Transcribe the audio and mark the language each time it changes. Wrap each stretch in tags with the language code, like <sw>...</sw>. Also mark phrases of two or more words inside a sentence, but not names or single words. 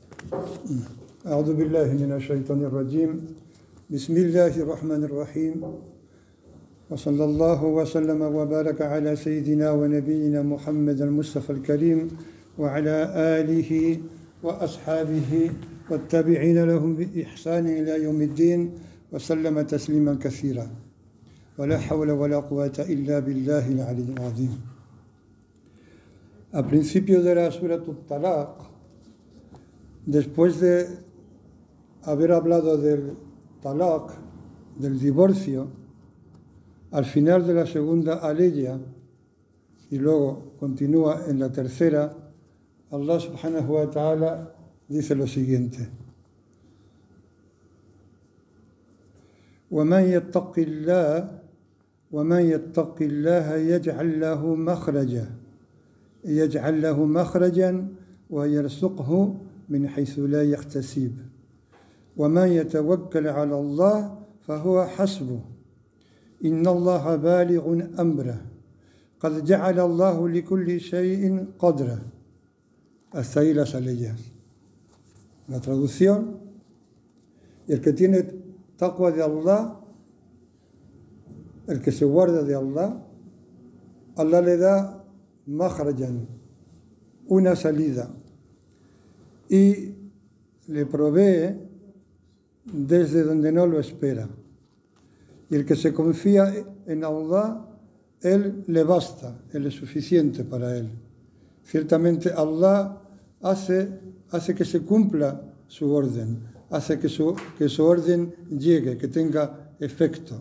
<ar>أعوذ بالله من الشيطان الرجيم بسم الله الرحمن الرحيم وصلى الله وسلم وبارك على سيدنا ونبينا محمد المصطفى الكريم وعلى آله وأصحابه والتابعين لهم بإحسان إلى يوم الدين وسلم تسليما كثيرا ولا حول ولا قوة إلا بالله العلي العظيم.</ar> <es>Al principio de la Surah At-Talaq, después de haber hablado del talaq, del divorcio, al final de la segunda aleya, y luego continúa en la tercera, Allah</es> <ar>سبحانه وتعالى</ar> <es>dice lo siguiente:</es> <ar>وَمَنْ يَتَّقِ اللَّهَ يَجْعَلْ لَهُ مَخْرَجًا وَيَرْزُقْهُ من حيث لا يحتسب ومن يتوكل على الله فهو حسبه إن الله بالغ أمره قد جعل الله لكل شيء قدرا.</ar> <es>Hasta ahí las aleyas. La traducción: el que tiene taqwa de Allah, el que se guarda de Allah, Allah le da makhrajan, una salida, y le provee desde donde no lo espera. Y el que se confía en Allah, Él le basta, Él es suficiente para él. Ciertamente Allah hace que se cumpla su orden, hace que su orden llegue, que tenga efecto.</es>